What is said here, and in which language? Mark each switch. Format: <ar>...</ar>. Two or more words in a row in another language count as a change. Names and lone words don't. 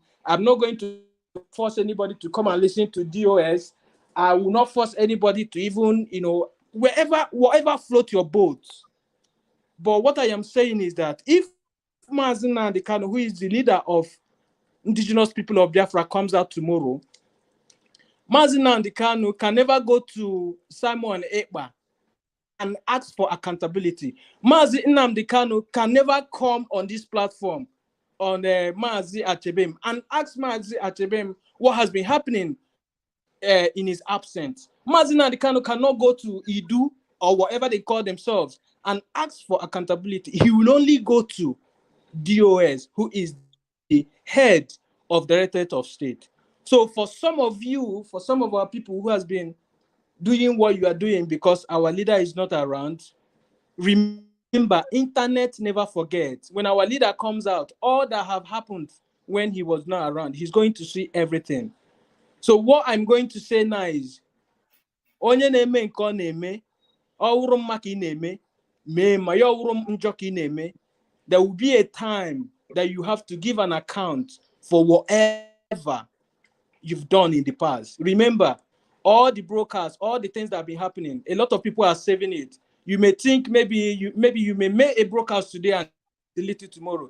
<en>I'm not going to force anybody to come and listen to DOS. I will not force anybody to even, whatever float your boat. But what I am saying is that if Mazi Nnamdi Kanu, who is the leader of indigenous people of Biafra, comes out tomorrow, Mazi Nnamdi Kanu can never go to Simon Ekpa and ask for accountability. Mazi Nnamdi Kanu can never come on this platform on Mazi Achebem and ask Mazi Achebem what has been happening in his absence. Mazi Nnamdi Kanu cannot go to Iduu or whatever they call themselves and ask for accountability. He will only go to DOS, who is the head of the Directorate of State. So for some of you, for some of our people who has been doing what you are doing because our leader is not around, remember, internet never forgets. When our leader comes out, all that have happened when he was not around, he's going to see everything. So what I'm going to say now is,</en> <ig>onye na-eme nke ọ na-eme, ọwụrụ mma ka ị na-eme, mee ma ya ọwụrụ njọ ka ị na-eme,</ig> <en>there will be a time that you have to give an account for whatever you've done in the past. Remember, all the broadcasts, all the things that have been happening, a lot of people are saving it. You may think maybe you may make a broadcast today and delete it tomorrow.</en>